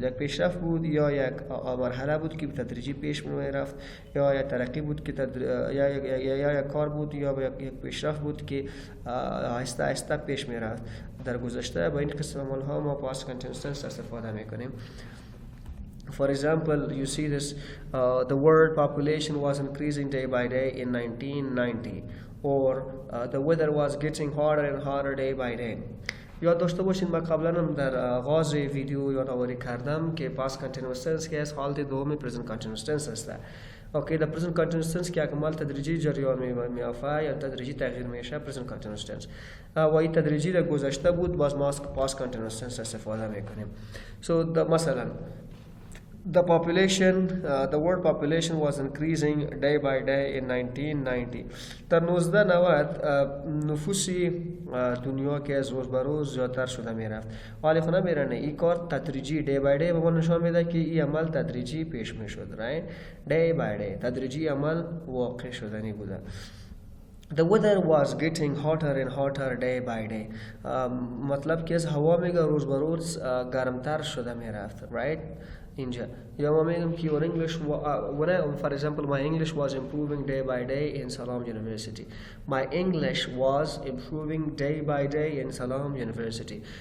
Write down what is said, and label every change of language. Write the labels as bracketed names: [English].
[Persian] یک پیشرفت بود یا یک مرحله بود که تدریجی پیش میرفت یا یک ترقی بود که یا یک کار بود یا یک پیشرفت بود که آهسته آهسته پیش میرفت در گذشته. با این قسم عمل ها ما past continuous tense استفاده میکنیم. [English] For example, you see this, the world population was increasing day by day in 1990, or the weather was getting hotter and hotter day by day. [Persian] یاد داشته باشین من قبلا هم در آغاز ویدیو یادآوری کردم که past continuous tense که از حالت دوم present continuous tense است. اوکی در present continuous tense که اکمال تدریجی جریان میافته یا تدریجی تغییر میشه present continuous tense و این تدریجی در گذشته بود باز ما past continuous tense استفاده میکنیم. [English] So مثلا the world population was increasing day by day in 1990. [Persian] در 1990 نفوسی دنیا که از روز به روز زیادتر شده میرفت ولی خونه میرنه این کار تدریجی day by day به ما نشان میده که این عمل تدریجی پیش میشد right day by day تدریجی عمل واقع شدنی بوده. [English] The weather was getting hotter and hotter day by day. [Persian] مطلب که از هوا میگه روز به روز گرمتر شده میرفت right اینجا یا ما میگم که your English for example [English] my English was improving day by day in Salam University. My English was improving day by day in Salam University.